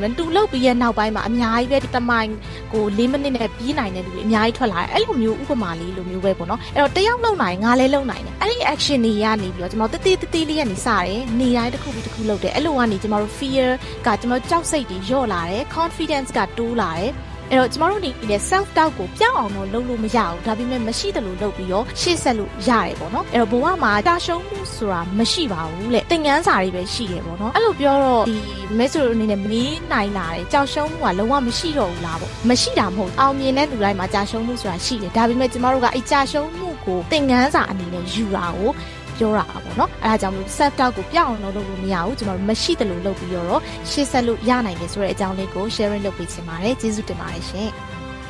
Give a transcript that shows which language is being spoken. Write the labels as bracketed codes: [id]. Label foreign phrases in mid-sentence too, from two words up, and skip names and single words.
[my] တော့တူလုတ်ပြီးရဲ့နောက်ပိုင်းမှာအများကြီးပဲဒီတမိုင်ကို4 minute နဲ့ပြေးနိုင်တဲ့လူတွေအများကြီးထွက်လာတယ်အဲ့လိုမျိုးဥပမာလေးလိုမျိုးပဲပေါ့နော်အဲ့တော့တစ်ယောက်လုံနိုင်ငါလည်းလုံနိုင်တယ်အဲ့ဒီ action တွေကနေပြီးတော့ကျွန်တော်တေး လေးကနေစတယ်နေတိုင်းတစ်ခုပြီးတစ်ခုလုပ်တယ်အဲ့လိုကနေကျွန်တော်တို့ fear ကကျွန်တော်ကြောက်စိတ်တွေလျော့လာတယ် confidence ကတိုးလာတယ်အဲ့တော့ကျမတို့နေနဲ့ [en] self doubt [my] ကို ပြောင်းအောင်တော့လုပ်လို့မရဘူးဒါပေမဲ့မရှိတယ်လို့လုပ်ပြီးတော့ရှေ့ဆက်လို့ရတယ်ပေါ့နော်အဲ့တော့ဘဝမှာတာရှုံးမှုဆိုတာမရှိပါဘူးလေသင်ခန်းစာတွေပဲရှိတယ်ပေါ့နော်အဲ့လိုပြောတော့ဒီမဲဆိုအနေနဲ့မနေနိုင်လာတယ်ကြောက်ရှုံးမှုကလုံးဝမရှိတော့ဘူးလားပေါ့မရှိတာမဟုတ်အောင်မြင်တဲ့လူတိုင်းမှာကြာရှုံးမှုဆိုတာရှိတယ်ဒါပေမဲ့ကျမတို့ကအဲ့ကြာရှုံးမှုကိုသင်ခန်းစာအနေနဲ့ယူတာကိုပြောတာပေါ့နော်အဲဒါကြောင့်မို့ [en] self doubt [my] ကိုပြောင်းအောင်လုပ်လို့မရဘူးကျွန်တော်မရှိတယ်လို့လုပ်ပြီးတော့ရှေ့ဆက်လို့ရနိုင်တယ်ဆိုတဲ့အကြောင်းလေးကို sharing လုပ်ပေးချင်ပါတယ်ကျေးဇူးတင်ပါတယ်ရှင်